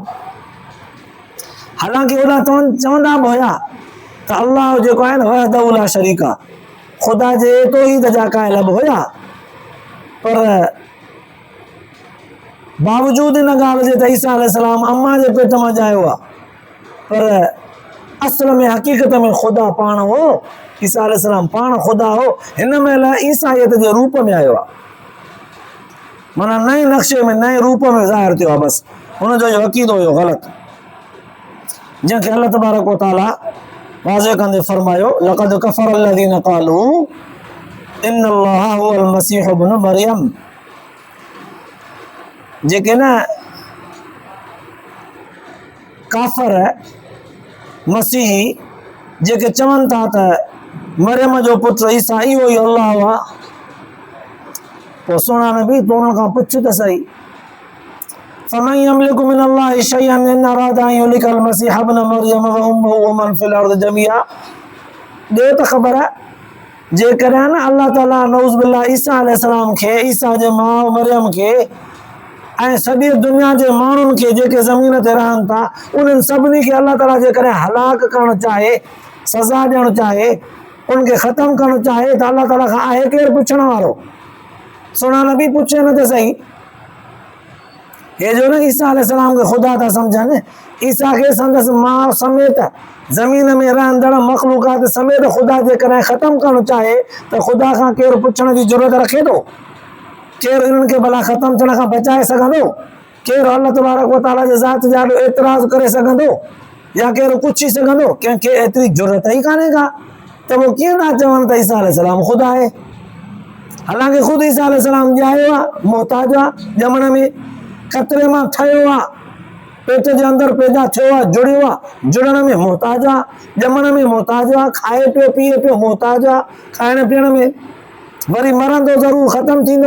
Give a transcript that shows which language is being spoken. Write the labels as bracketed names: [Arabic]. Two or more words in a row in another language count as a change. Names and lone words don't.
[Sindhi] हालांकि उदा चवंदा बि हुया त अल्लाह जेको आहे न [Arabic] وحده لا شريك [Sindhi] आहे, खुदा जे तौहीद जा क़ाइल बि हुया, पर बावजूद इन ॻाल्हि जे त ईसा अलैहिस्सलाम अम्मा जे पेट मां ॼायो आहे, पर असल में हक़ीक़त में खुदा पाण हो। ईसा अलैहिस्सलाम पाण खुदा हो, हिन महिल ईसाइयत जे रूप में आयो आहे, माना नए नक्शे में नए रूप में ज़ाहिर थियो आहे। बसि हुनजो इहो अक़ीदो हुयो ग़लति, जंहिंखे [Arabic] الله تبارك وتعالى [Sindhi] वाज़े कंदे फरमायो [Arabic] لقد كفر الذين قالوا إن الله هو المسيح ابن مريم. [Sindhi] जेके न काफ़र मसीही जेके चवनि था त मरियम जो पुत्र ईसा इहो ई अल्लाह हुआ, पोइ सुहिणा नबी तूं उन्हनि खां पुछ त सही, [Arabic] فمن يملك من الله شيئا إن أراد أن يهلك المسيح ابن مريم وأمه ومن في الأرض جميعا. [Sindhi] ॾियो त ख़बर जेकॾहिं न अल्लाह ताला [Arabic] نعوذ بالله [Sindhi] ईसा अलैहिस्सलाम खे, ईसा जे माउ मरियम खे ऐं सॼी दुनिया जे माण्हुनि खे जेके ज़मीन ते रहनि था, उन्हनि सभिनी खे अल्लाह ताला जेकॾहिं हलाक करणु चाहे, सज़ा ॾियणु चाहे, उनखे ख़तमु करणु चाहे त अल्लाह ताला खां आहे केरु पुछण वारो? सुहिणा नबी पुछे न त सही। हे जो न ईसा अलैहिस्सलाम खे ख़ुदा था सम्झनि, ईसा खे संदसि माउ समेत ज़मीन में रहंदड़ मख़लूक़ात समेत ख़ुदा जेकॾहिं ख़तमु करणु चाहे त ख़ुदा खां केरु पुछण जी ज़रूरत रखे थो? केरु इन्हनि खे भला ख़तमु थियण खां बचाए सघंदो? केरु [Arabic] الله تبارك وتعالى [Sindhi] जे ज़ात जा ॾाढो एतिराज़ करे सघंदो या केरु पुछी सघंदो? कंहिंखे एतिरी ज़रूरत ई कान्हे का, त पोइ कीअं था चवनि त ईसा अलैहिस्सलाम ख़ुदा आहे? हालांकि ख़ुदि ईसा अलैहिस्सलाम ॼायो आहे, मोहताज आहे, ॼमण में ख़तरे मां ठहियो आहे, पेट जे अंदरि पैदा थियो आहे, जुड़ियो आहे, जुड़ण में मोहताज आहे, ॼमण में मोहताज आहे, खाए पियो पीए पियो मोहताज आहे, खाइण पीअण में, वरी मरंदो ज़रूरु, ख़तमु थींदो।